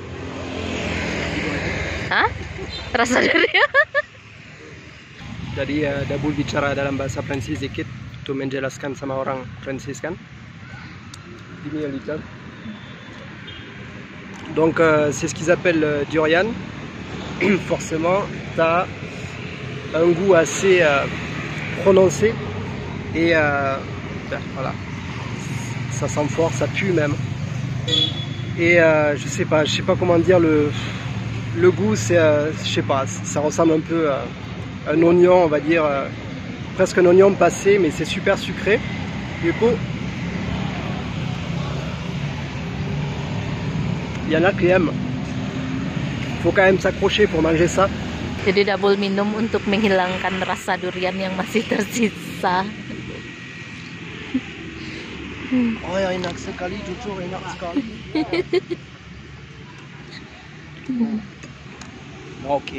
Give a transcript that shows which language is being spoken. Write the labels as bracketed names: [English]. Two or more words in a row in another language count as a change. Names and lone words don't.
[Indonesian] Hah? Rasa durian? Jadi Dabul bicara dalam bahasa Prancis dikit untuk menjelaskan sama orang Prancis kan. Ini yang lihat. [French] Donc c'est ce qu'ils appellent durian. Forcément, tu as un goût assez prononcé et voilà, ça sent fort, ça pue même. Et je sais pas comment dire le goût, c'est je sais pas, ça ressemble un peu à un oignon, on va dire presque un oignon passé, mais c'est super sucré. Du coup, il y en a qui aiment. Faut quand même s'accrocher pour manger ça. [Indonesian] Jadi Dabul minum untuk menghilangkan rasa durian yang masih tersisa. Oh ya, enak sekali, jujur enak sekali. Oke.